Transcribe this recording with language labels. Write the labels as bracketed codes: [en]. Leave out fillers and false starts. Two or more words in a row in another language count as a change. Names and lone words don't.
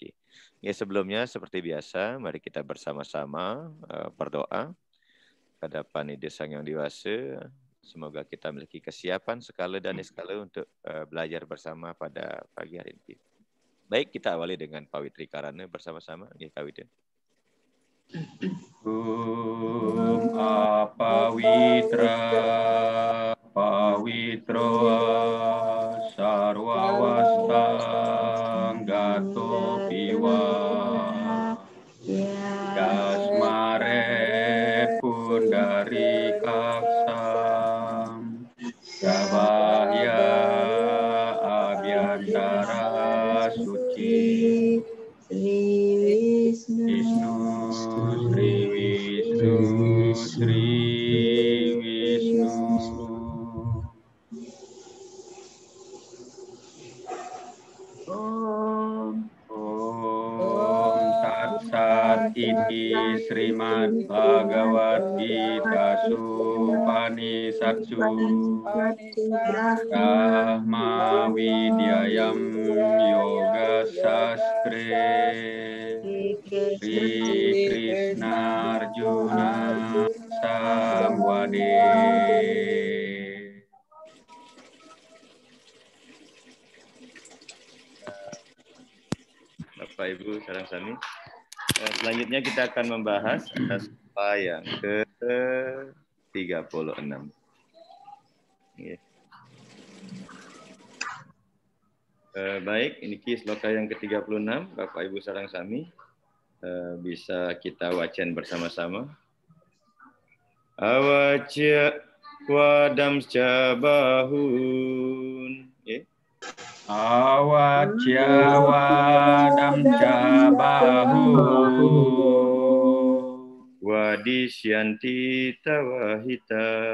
[id] Ya, sebelumnya seperti biasa, mari kita bersama-sama berdoa hadapan Ide Sang Yang Dewasa. Semoga kita memiliki kesiapan skala dan niskala untuk belajar bersama pada pagi hari ini. Baik, kita awali dengan Pawitri Karana bersama-sama. [ban] Nggih, Kawiten. [sa] Apawitra pawitro sarwawastang gato piwa jasmare pundari kaksam sabahya abhyantara suci Vishnu Sri Vishnu. Om Tat Sat Iti Srimad Bhagavad Gita Supanisatsu Brahma Vidyayam Yoga Sastre Sri Krishna Arjuna Samwade. [ban] Bapak Ibu sareng sami. [id] Selanjutnya kita akan membahas sloka yang ke-36. Yeah. Baik, ini sloka yang ke-36, Bapak Ibu [ban] sareng sami. [id] Bisa kita wacan bersama-sama. [sa] Awacya wadamsca bahun. Awacya wadamsca bahun. Wadisyanti tawahita.